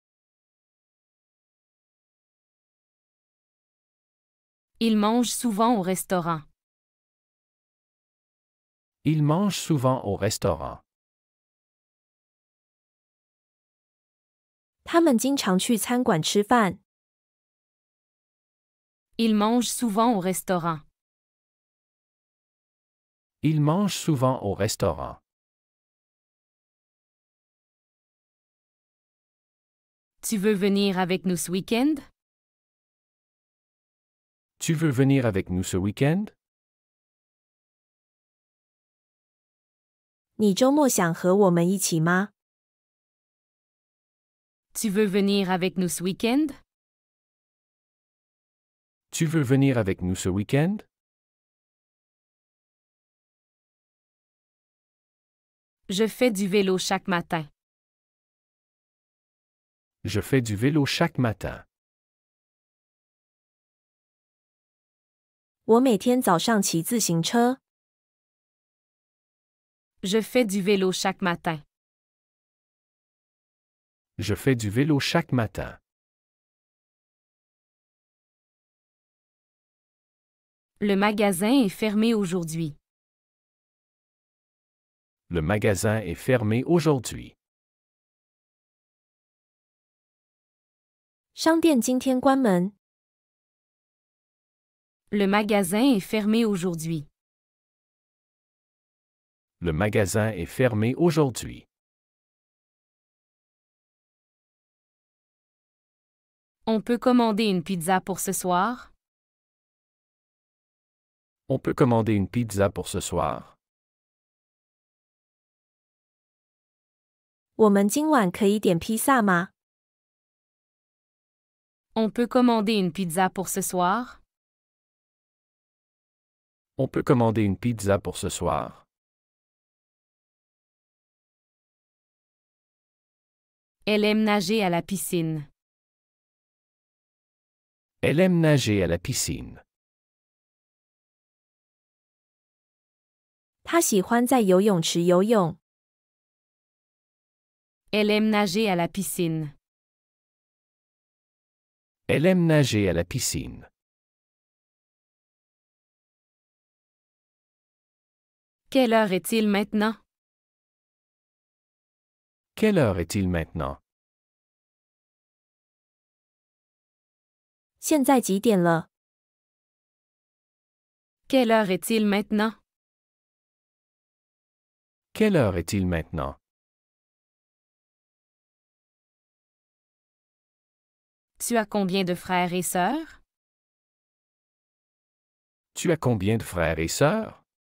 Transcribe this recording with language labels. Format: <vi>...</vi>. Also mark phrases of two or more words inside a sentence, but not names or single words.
<fr>Il mange souvent au restaurant. Il mange souvent au restaurant.</fr> <zh>他们经常去餐馆吃饭。</zh> <fr>Il mange souvent au restaurant. Il mange souvent au restaurant. Tu veux venir avec nous ce week-end? Tu veux venir avec nous ce week-end?</fr> <zh>你周末想和我们一起吗？</zh> <fr>Tu veux venir avec nous ce week-end? Tu veux venir avec nous ce week-end? Je fais du vélo chaque matin. Je fais du vélo chaque matin.</fr> <zh>我每天早上骑自行车。</zh> <fr>Je fais du vélo chaque matin. Je fais du vélo chaque matin. Le magasin est fermé aujourd'hui. Le magasin est fermé aujourd'hui.</fr> <zh>商店今天关门。</zh> <fr>Le magasin est fermé aujourd'hui. Le magasin est fermé aujourd'hui. On peut commander une pizza pour ce soir? On peut commander une pizza pour ce soir.</fr> <zh>我们今晚可以点披萨吗？</zh> <fr>On peut commander une pizza pour ce soir? On peut commander une pizza pour ce soir. Elle aime nager à la piscine. Elle aime nager à la piscine.</fr> <zh>他喜欢在游泳池游泳。</zh> <fr>Elle aime nager à la piscine. Elle aime nager à la piscine. Quelle heure est-il maintenant? Quelle heure est-il maintenant?</fr> <zh>现在几点了？</zh> <fr>Quelle heure est-il maintenant? Quelle heure est-il maintenant? Tu as combien de frères et sœurs? Tu as combien de frères et sœurs?</fr>